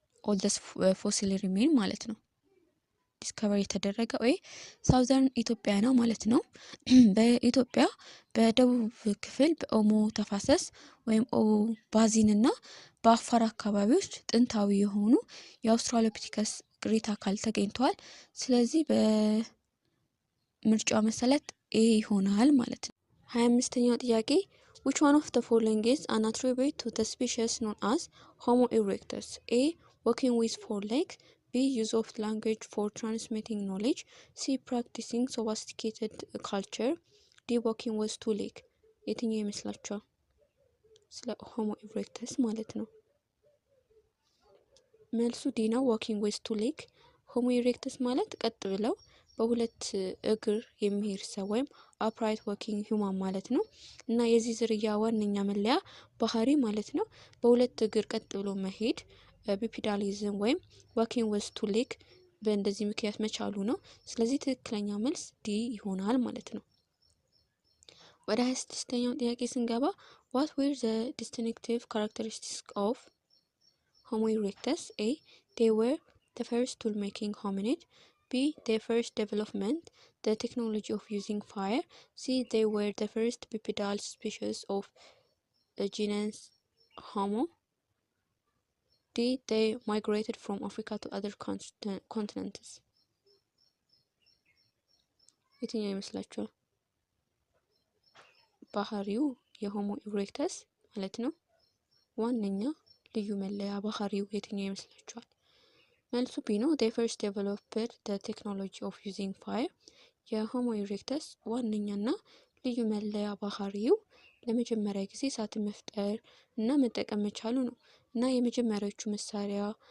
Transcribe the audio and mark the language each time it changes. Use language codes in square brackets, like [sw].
[en] oldest fossil remain [am] ማለት ነው ዲስከቨር የተደረገው ወይ ሳውዘርን ኢትዮጵያ ነው ማለት ነው። በኢትዮጵያ በደቡብ ክፍል በኦሞ ተፋሰስ ወይም ኦ ባዚን እና በአፋር አካባቢዎች ጥንታዊ የሆኑ የአውስትራሎፒቲከስ ቅሪተ አካል ተገኝተዋል። ስለዚህ በምርጫው መሰረት ኤ ይሆናል ማለት ነው። 25ኛው ጥያቄ [en] which one of the following is an attribute to the species known as Homo erectus? A. walking with four legs, B. use of language for transmitting knowledge, C. practicing sophisticated culture, D. walking with two legs። [am] የትኛው ይመስላችኋል? ስለ ሆሞ ኢሬክተስ ማለት ነው። መልሱ ዲ ነው፣ [en] walking with two legs። [am] ሆሞ ኢሬክተስ ማለት ቀጥ ብለው በሁለት እግር የሚሄድ ሰው ወይም [en] upright walking human [am] ማለት ነው። እና የዚህ ዝርያ ዋነኛ መለያ ባህሪ ማለት ነው በሁለት እግር ቀጥ ብሎ መሄድ ቢፒዳሊዝም ወይም [en] walking with two legs [am] በእንደዚህ ምክንያት መቻሉ ነው። ስለዚህ ትክክለኛ መልስ ዲ ይሆናል ማለት ነው። ወደ 26ኛው ጥያቄ ስንገባ [en] what were the distinctive characteristics of Homo erectus? A. they were the first tool making hominid, B. their first development the technology of using fire, C. they were the first bipedal species of genus Homo, D. they migrated from Africa to other continents። [am] የትኛው ይመስላችኋል? ባህሪው የሆሞ ኢሬክተስ ማለት ነው ዋነኛ ልዩ መለያ ባህሪው የትኛው ይመስላችኋል? መልሱ ቢ ነው። [en] they first developed the technology of using fire። [am] የሆሞ ኢሬክተስ ዋነኛና ልዩ መለያ ባህሪው ለመጀመሪያ ጊዜ እሳትን መፍጠር እና መጠቀም መቻሉ ነው። እና የመጀመሪያዎቹ መሳሪያ